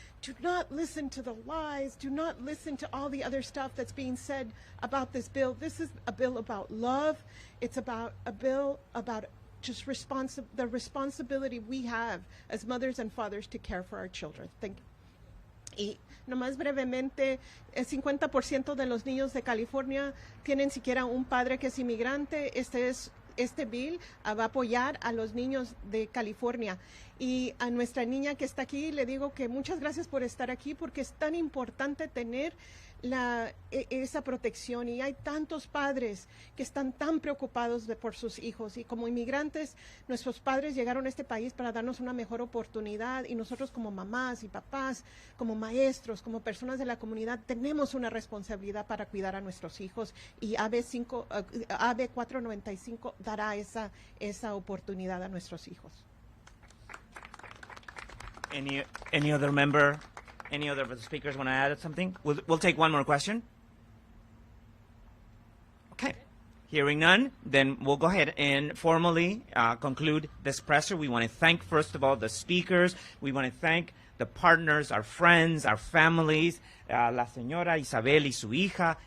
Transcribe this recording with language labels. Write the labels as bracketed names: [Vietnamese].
[English] Do not listen to the lies. Do not listen to all the other stuff that's being said about this bill. This is a bill about love. It's about a bill about just the responsibility we have as mothers and fathers to care for our children. Thank you. [Spanish] Y nomás brevemente, el 50% de los niños de California tienen siquiera un padre que es inmigrante. Este bill va a apoyar a los niños de California. Y a nuestra niña que está aquí le digo que muchas gracias por estar aquí, porque es tan importante tener esa protección, y hay tantos padres que están tan preocupados por sus hijos, y como inmigrantes nuestros padres llegaron a este país para darnos una mejor oportunidad, y nosotros como mamás y papás, como maestros, como personas de la comunidad, tenemos una responsabilidad para cuidar a nuestros hijos, y AB 495 dará esa oportunidad a nuestros hijos. [English] Any other member? Any other of the speakers want to add something? We'll take one more question. Okay. Hearing none, then we'll go ahead and formally conclude this presser. We want to thank, first of all, the speakers. We want to thank the partners, our friends, our families, [Spanish] la señora Isabel y su hija.